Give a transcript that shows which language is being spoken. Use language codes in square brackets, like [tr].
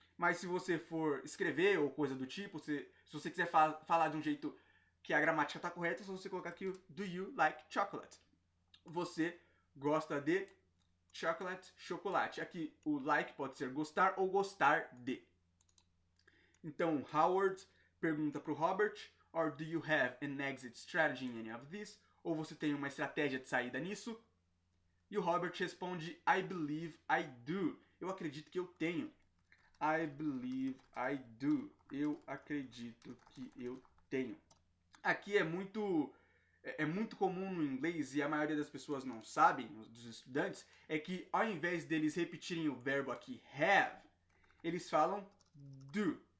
[pt] Mas se você for escrever ou coisa do tipo, se você quiser falar de um jeito que a gramática tá correta, é só você colocar aqui o [en] do you like chocolate? [pt] Você gosta de chocolate. Aqui o like pode ser gostar ou gostar de. Então, Howard pergunta pro Robert, [en] or do you have an exit strategy in any of this? [pt] Ou você tem uma estratégia de saída nisso? E o Robert responde, [en] I believe I do. [pt] Eu acredito que eu tenho. [en] I believe I do. [pt] Eu acredito que eu tenho. Aqui é muito comum no inglês e a maioria das pessoas não sabem, dos estudantes, é que ao invés deles repetirem o verbo aqui have, eles falam do.